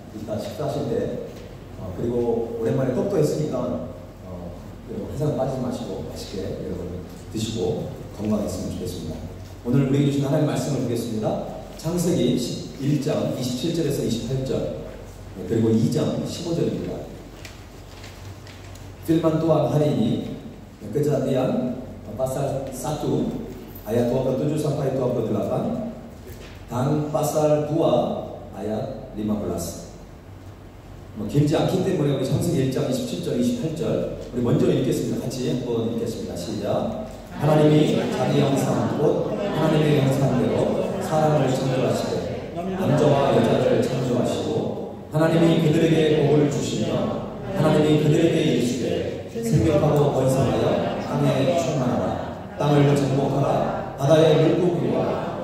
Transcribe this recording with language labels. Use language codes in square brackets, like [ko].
[ko] 이따 식사하실 때 그리고 오랜만에 떡도 했으니까 항상 빠지지 마시고 맛있게 여러분 드시고 건강했으면 좋겠습니다. 오늘 우리에게 주신 하나님의 말씀을 보겠습니다. 창세기 1장 27절에서 28절 그리고 2장 15절입니다. [id] Firman Tuhan hari ini Kejadian pasal 1 ayat 27 sampai 28 dan pasal 2 ayat 15. [ko] 길지 않기 때문에 우리 창세기 1장 27절, 28절 우리 먼저 읽겠습니다. 같이 한번 읽겠습니다. 시작. 하나님이 자기 형상 곧 하나님의 형상대로 사람을 창조하시되 남자와 여자를 창조하시고 하나님이 그들에게 복을 주시며 하나님이 그들에게 이르시되 생명하고 번성하여 땅에 충만하라 땅을 정복하라 바다의 물고기와